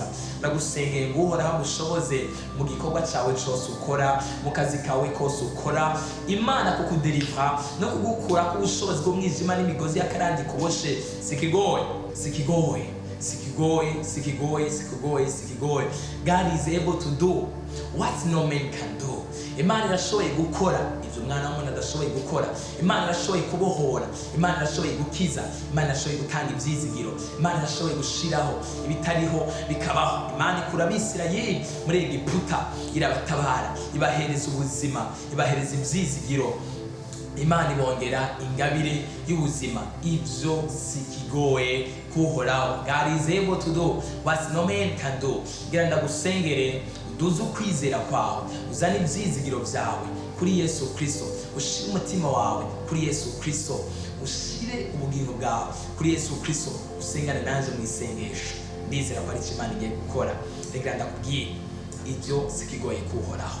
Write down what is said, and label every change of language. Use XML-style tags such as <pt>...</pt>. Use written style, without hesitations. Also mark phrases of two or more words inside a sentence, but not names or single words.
<rn>Ndagusengeye ngo Uhoraho agushoboze mu gikorwa cyawe cyose ukora, mu kazi kawe kose ukora. Imana kukudelivra no kugukura ku bushobozi bw'umwijima n'imigozi y'akarandi kuboshe. Si ikigoye, si ikigoye, si ikigoye, si ikigoye, si ikigoye, si ikigoye.</rn> <en>God is able to do what no man can do.</en> <rn>Imana irashoboye gukora ibyo umwana w'umuntu adashoboye gukora. Imana irashoboye kubohora. Imana irashoboye gukiza. Imana irashoboye gutanga ibyizigiro. Imana irashoboye gushiraho ibitariho bikabaho. Imana ikura Abisirayeli muri Egiputa, irabatabara, ibahereza ubuzima, ibahereza ibyizigiro. Imana ibongera ingabire y'ubuzima. Ivyo si ikigoye kuhoraho.</rn> <en>God is able to do what no man can do.</en> <rn>Gira ndagusengere duze ukwizera kwawe, uzane ibyizigiro byawe kuri Yesu Kristo. Ushire umutima wawe kuri Yesu Kristo. Ushire ubugingo bwawe kuri Yesu Kristo. Usengane nanje mu isengesho. Ndizera ko ari cyo Imana igiye gukora. Reka ndakubwiye ivyo si ikigoye kuhoraho.</rn>